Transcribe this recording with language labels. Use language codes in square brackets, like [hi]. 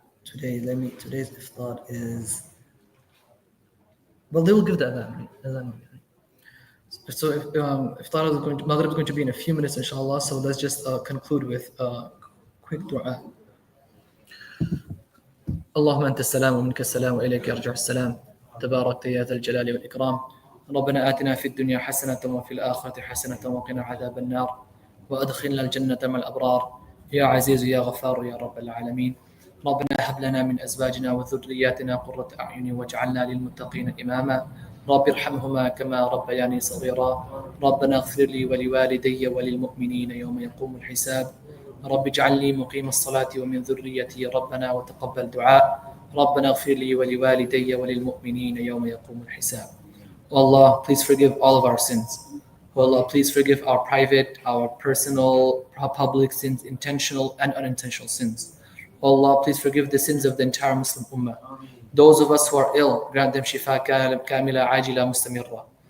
[en] Today's iftar is, well, they will give the adhan, right? So iftar is Maghrib is going to be in a few minutes, inshallah. So let's just conclude with quick dua. [ar] اللهم أنت السلام ومنك السلام وإليك يرجع السلام تبارك يا ذا الجلال والإكرام ربنا آتنا في الدنيا حسنة وفي الآخرة حسنة وقنا عذاب النار وأدخلنا الجنة مع الأبرار يا عزيز يا غفار يا رب العالمين ربنا هب لنا من أزواجنا وذرياتنا قرة أعين واجعلنا للمتقين إماما رب ارحمهما كما ربياني صغيرا ربنا اغفر لي ولوالدي وللمؤمنين يوم يقوم الحساب رب اجعلني مقيم الصلاة ومن ذريتي ربنا وتقبل دعاء ربنا اغفر لي ولوالدي وللمؤمنين يوم يقوم الحساب. [en] Oh Allah, please forgive all of our sins. Oh Allah, please forgive our private, our personal, our public sins, intentional and unintentional sins. Oh Allah, please forgive the sins of the entire Muslim Ummah. Those of us who are ill, grant them shifa kamila ajila mustamirra.